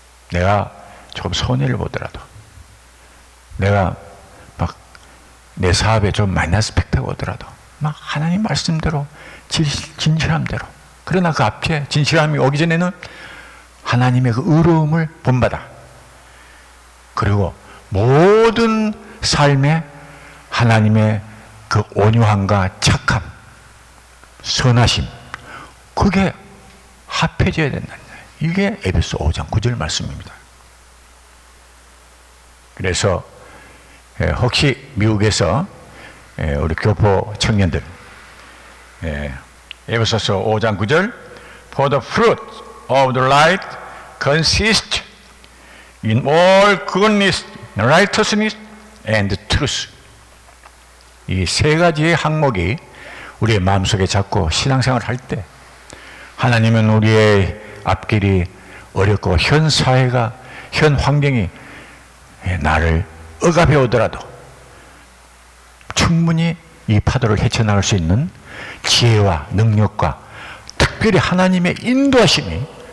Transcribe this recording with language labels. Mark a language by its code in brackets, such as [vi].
[ko] 내가 조금 손해를 보더라도 내가 막 내 사업에 좀 마이너스 팩트가 오더라도 막 하나님 말씀대로 진실함대로 그러나 그 앞에 진실함이 오기 전에는 하나님의 그 의로움을 본받아 그리고 모든 삶에 하나님의 그 온유함과 착함 선하심 그게 합해져야 된다는 거예요. 이게 에베소 5장 9절 말씀입니다. 그래서 혹시 미국에서 우리 교포 청년들 에베소서 5장 9절 [en] For the fruit of the light consists in all goodness, righteousness and truth. [ko] 이 세 가지의 항목이 우리의 마음속에 잡고 신앙생활을 할 때 하나님은 우리의 앞길이 어렵고 현 사회가 현 환경이 나를 억압해 오더라도 충분히 이 파도를 헤쳐나갈 수 있는 지혜와 능력과 특별히 하나님의 인도하심이